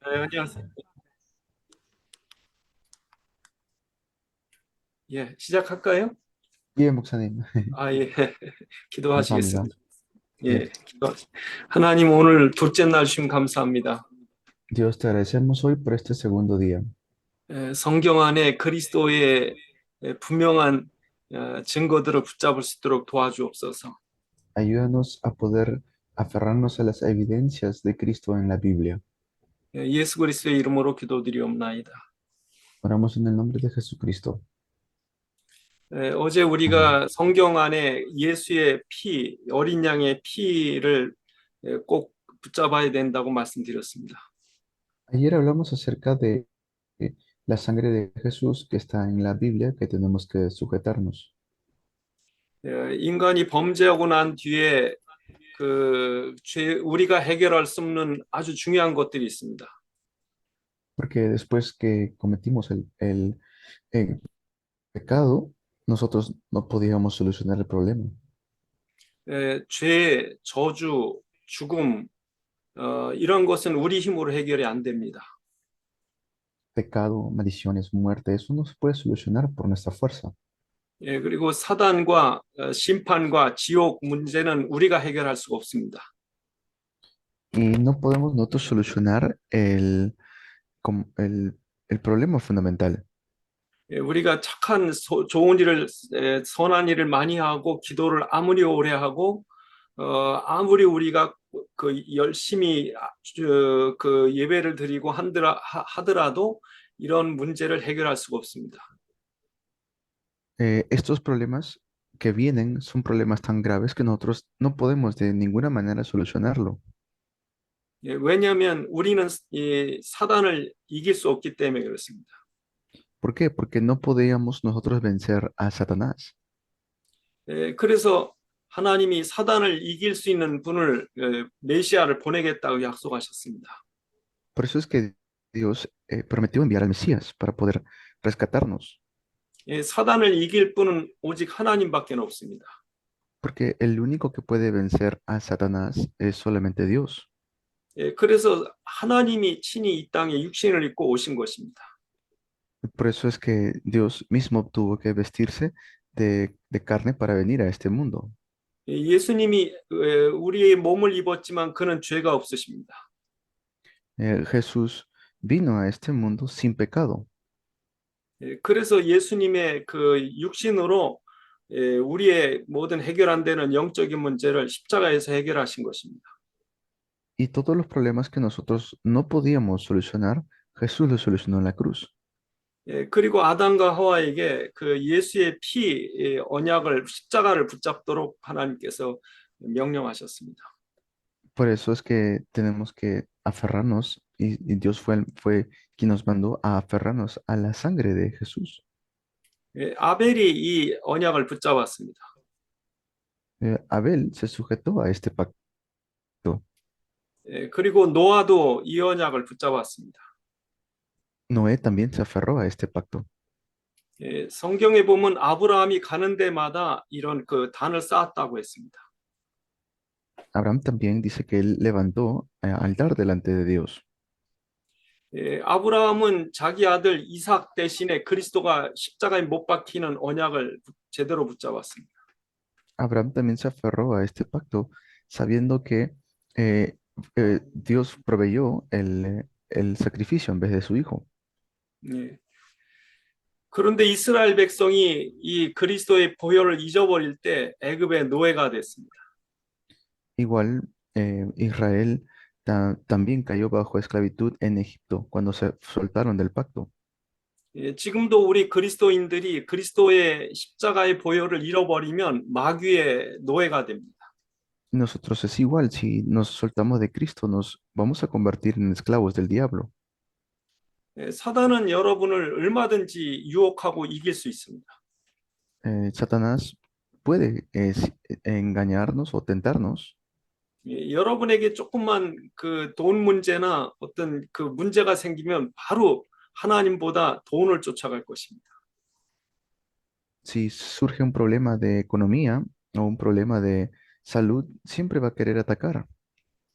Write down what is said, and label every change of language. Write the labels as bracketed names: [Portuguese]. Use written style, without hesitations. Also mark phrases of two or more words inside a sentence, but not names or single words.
[Korean] 안녕하세요. 예, 시작할까요? 예, 목사님. 아, 예. 감사합니다. 기도하시겠습니다. 예. 예, 하나님 오늘 둘째 날 주심 감사합니다. [Spanish] Dios, te agradecemos hoy por este segundo día. [Korean] 성경 안에 그리스도의 분명한 증거들을 붙잡을 수 있도록 도와주옵소서. [Spanish] Ayúdanos a poder aferrarnos a las evidencias de Cristo en la Biblia. [Korean] 예수 그리스도의 이름으로 기도드리옵나이다. [Spanish] Oramos en el nombre de Jesucristo. [Korean] 어제 [Spanish] Amén. [Korean] 우리가 성경 안에 예수의 피, 어린 양의 피를 꼭 붙잡아야 된다고 말씀드렸습니다. [Spanish] Ayer hablamos acerca de la sangre de Jesús que está en la Biblia, que tenemos que sujetarnos. [Korean] 인간이 범죄하고 난 뒤에 우리가 해결할 수 없는 아주 중요한 것들이 있습니다. [Spanish] Porque después que cometimos el pecado, nosotros no podíamos solucionar el problema. [Korean] 죄, 저주, 죽음, 이런 것은 우리 힘으로 해결이 안 됩니다. [Spanish] Pecado, maldiciones, muerte, eso no se puede solucionar por nuestra fuerza. [Korean] 그리고 사단과 심판과 지옥 문제는 우리가 해결할 수가 없습니다. [Spanish] Y no podemos nosotros solucionar el problema fundamental. [Korean] 우리가 착한 좋은 일을 선한 일을 많이 하고 기도를 아무리 오래 하고 아무리 우리가 열심히 그 예배를 드리고 하더라도 이런 문제를 해결할 수가 없습니다. [Spanish] Estos problemas que vienen son problemas tan graves que nosotros no podemos de ninguna manera solucionarlo. [Korean] 왜냐하면 우리는 이 사단을 이길 수 없기 때문에 그렇습니다. [Spanish] ¿Por qué? Porque no podíamos nosotros vencer a Satanás. [Korean] 그래서 하나님이 사단을 이길 수 있는 분을 메시아를 보내겠다고 약속하셨습니다. [Spanish] Por eso es que Dios prometió enviar al Mesías para poder rescatarnos. [Korean] 사단을 이길 분은 오직 하나님밖에 없습니다. [Spanish] Porque el único que puede vencer a Satanás es solamente Dios. [Korean] 그래서 하나님이 친히 이 땅에 육신을 입고 오신 것입니다. [Spanish] Por eso es que Dios mismo tuvo que vestirse de carne para venir a este mundo. [Korean] 예수님이 우리의 몸을 입었지만 그는 죄가 없으십니다. [Spanish] Jesús vino a este mundo sin pecado. [Korean] 그래서 예수님의 그 육신으로 우리의 모든 해결 안 되는 영적인 문제를 십자가에서 해결하신 것입니다. [Spanish] Y todos los problemas que nosotros no podíamos solucionar, Jesús los solucionó en la cruz. [Korean] 그리고 아담과 하와에게 그 예수의 피 언약을 십자가를 붙잡도록 하나님께서 명령하셨습니다. [Spanish] Por eso es que tenemos que aferrarnos y Dios fue quien nos mandó a aferrarnos a la sangre de Jesús. [Korean] 아벨이 이 언약을 붙잡았습니다. [Spanish] Abel se sujetó a este pacto. [Korean] 그리고 노아도 이 언약을 붙잡았습니다. [Spanish] Noé también se aferró a este pacto. [Korean] 성경에 보면 아브라함이 가는 데마다 이런 그 단을 쌓았다고 했습니다. [Spanish] Abraham también dice que él levantó altar delante de Dios. [Korean] 아브라함은 자기 아들 이삭 대신에 그리스도가 십자가에 못 박히는 언약을 제대로 붙잡았습니다. [Spanish] Abraham también se aferró a este pacto sabiendo que Dios proveyó el sacrificio en vez de su hijo. [Korean] 예. 그런데 이스라엘 백성이 이 그리스도의 보혈을 잊어버릴 때 애굽의 노예가 됐습니다. [Spanish] Igual Israel también cayó bajo esclavitud en Egipto cuando se soltaron del pacto. [Korean] 지금도 우리 그리스도인들이 그리스도의 십자가의 보혈을 잃어버리면 마귀의 노예가 됩니다. [Spanish] Y nosotros es igual, si nos soltamos de Cristo, nos vamos a convertir en esclavos del diablo. [Korean] 사단은 여러분을 얼마든지 유혹하고 이길 수 있습니다. [Spanish] Satanás puede engañarnos o tentarnos. [Korean] 여러분에게 조금만 그 돈 문제나 어떤 그 문제가 생기면 바로 하나님보다 돈을 쫓아갈 것입니다. [Spanish] Si surge un problema de economía o un problema de salud, siempre va a querer atacar.